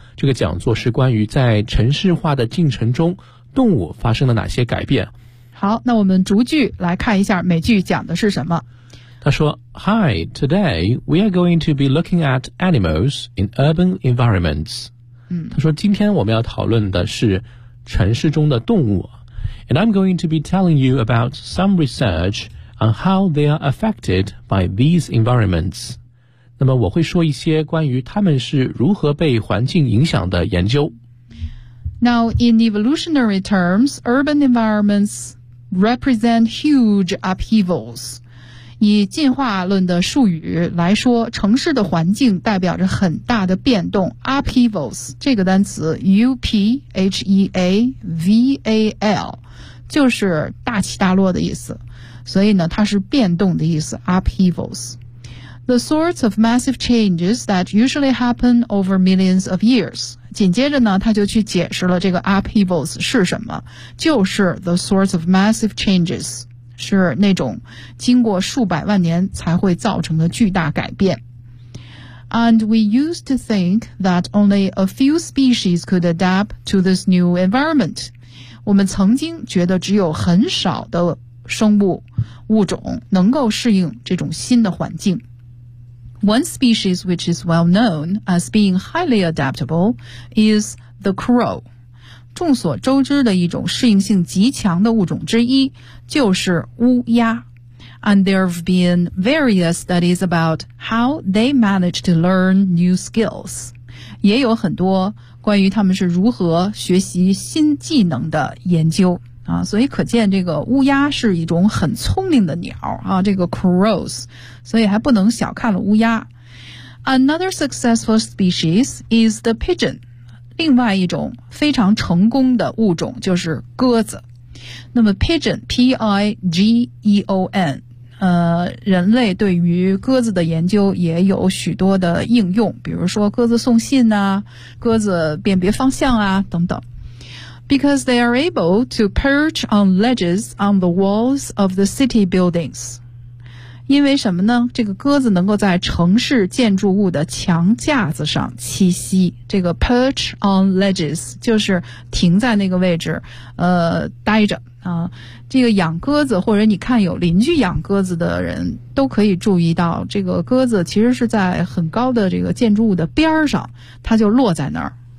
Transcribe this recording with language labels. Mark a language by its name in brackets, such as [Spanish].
[Chinese] 这个讲座是关于在城市化的进程中，动物发生了哪些改变。好，那我们逐句来看一下每句讲的是什么。他说 [English] Hi, today we are going to be looking at animals in urban environments. [Chinese] 他说今天我们要讨论的是城市中的动物。 [English] And I'm going to be telling you about some researchon how they are affected by these environments. [Chinese] 那么我会说一些关于他们是如何被环境影响的研究。 [English] Now, in evolutionary terms, urban environments represent huge upheavals. [Chinese] 以进化论的术语来说，城市的环境代表着很大的变动。 Upheavals, 这个单词 ,UPHEAVAL, 就是大起大落的意思。所以呢，它是变动的意思 ,upheavals. [English] The sorts of massive changes that usually happen over millions of years. [Chinese] 紧接着呢，他就去解释了这个 upheavals 是什么，就是 [English] the sorts of massive changes, [Chinese] 是那种经过数百万年才会造成的巨大改变。 [English] And we used to think that only a few species could adapt to this new environment. [Chinese] 我们曾经觉得只有很少的生物物种能够适应这种新的环境。 [English] One species which is well known as being highly adaptable is the crow. [Chinese] 众所周知的一种适应性极强的物种之一就是乌鸦。 [English] And there have been various studies about how they manage to learn new skills. [Chinese] 也有很多关于他们是如何学习新技能的研究。啊，所以可见这个乌鸦是一种很聪明的鸟啊，这个 crows, 所以还不能小看了乌鸦。 [English] Another successful species is the pigeon, [Chinese] 另外一种非常成功的物种就是鸽子。那么 pigeon, P-I-G-E-O-N, 人类对于鸽子的研究也有许多的应用，比如说鸽子送信啊，鸽子辨别方向啊，等等。 [English] Because they are able to perch on ledges on the walls of the city buildings. [Chinese] 因为什么呢？这个鸽子能够在城市建筑物的墙架子上栖息。这个 [English] perch on ledges [Chinese] 就是停在那个位置，待着啊。这个养鸽子或者你看有邻居养鸽子的人都可以注意到，这个鸽子其实是在很高的这个建筑物的边上，它就落在那儿。